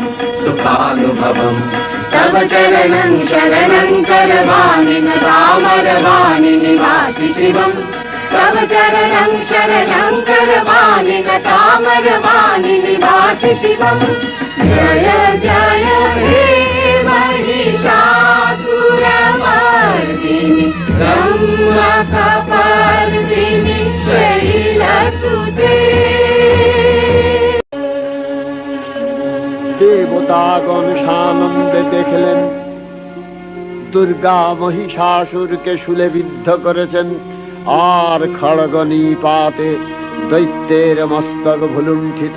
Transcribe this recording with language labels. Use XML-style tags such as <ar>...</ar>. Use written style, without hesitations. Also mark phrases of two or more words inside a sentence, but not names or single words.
<sa>सुखानुभवम् तव चरणं शरणं करवाणि तामरवाणि निवासि शिवम् तव चरणं शरणं करवाणि तामरवाणि निवासि शिवम् जय जय हे महिषासुरमर्दिनि रम्भकपर्दिनि शैलसुते</sa> <bn>দেবতাগণ সানন্দে দেখলেন দুর্গা মহিষাসুরকে শূলে বিদ্ধ করেছেন, আর খড়গ নিপাতে দৈত্যের মস্তক ভুলুণ্ঠিত।</bn>